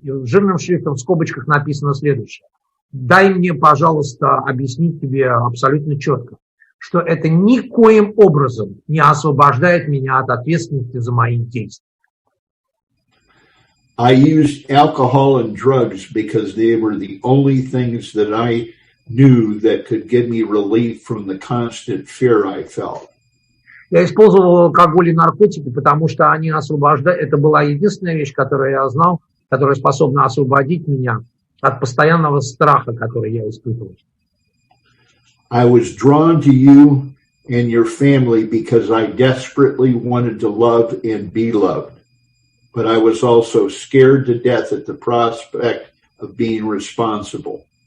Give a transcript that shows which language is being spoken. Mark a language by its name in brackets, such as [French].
[Russian] И жирным шрифтом в скобочках написано следующее. Дай мне, пожалуйста, объяснить тебе абсолютно четко, что это никоим образом не освобождает меня от ответственности за мои действия. [English] I used alcohol and drugs because they were the only things that I knew that could give me relief from the constant fear I felt. [Russian] Я использовал алкоголь и наркотики, потому что они освобождают. Это была единственная вещь, которую я знал, которая способна освободить меня от постоянного страха, который я испытывал. [English] I was drawn to you and your family because I desperately wanted to love and be loved. But I was also scared to death at the prospect of being responsible.